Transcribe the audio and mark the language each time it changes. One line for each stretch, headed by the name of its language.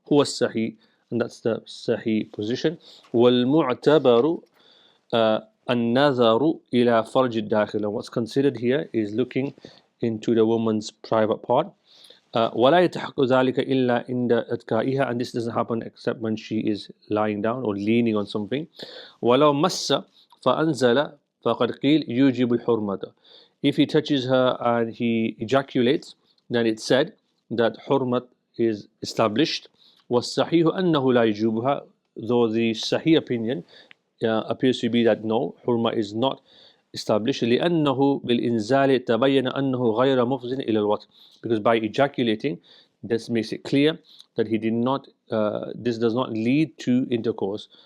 Arabic: هو الصحيح,
English: and that's the sahih position.
Arabic: والمعتبر النظر إلى فرج الداخل,
English: and what's considered here is looking into the woman's private part.
Arabic: ولا يتحقق ذلك إلا عند إتكائها,
English: and this doesn't happen except when she is lying down or leaning on something.
Arabic: ولو مس فأنزل فقد قيل يوجب الحرمة.
English: If he touches her and he ejaculates, then it's said that hurmat is established.
Arabic: والصحيح أنه لا يجوبها,
English: though the sahih opinion appears to be that no, hurma is not established.
Arabic: لأنه بالإنزال تبين أنه غير مفضٍ إلى الوطء,
English: because by ejaculating this makes it clear that he did not this does not lead to intercourse.